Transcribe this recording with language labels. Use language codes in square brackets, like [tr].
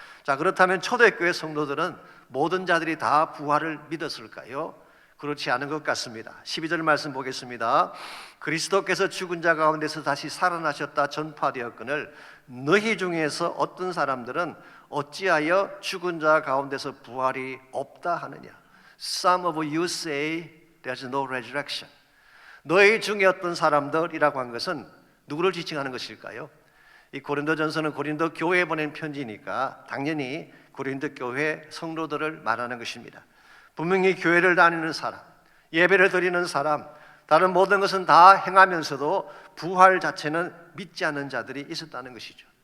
[ko] 자, 그렇다면 초대교회 성도들은 모든 자들이 다 부활을 믿었을까요? 그렇지 않은 것 같습니다. 12절 말씀 보겠습니다. 그리스도께서 죽은 자 가운데서 다시 살아나셨다 전파되었거늘 너희 중에서 어떤 사람들은 어찌하여 죽은 자 가운데서 부활이 없다 하느냐? [en] Some of you say there's no resurrection. [ko] 너희 중에 어떤 사람들이라고 한 것은 누구를 지칭하는 것일까요? 이 고린도전서는 고린도 교회에 보낸 편지니까 당연히 고린도 교회 성도들을 말하는 것입니다. 분명히 교회를 다니는 사람, 예배를 드리는 사람, 다른 모든 것은 다 행하면서도 부활 자체는 믿지 않는 자들이 있었다는 것이죠.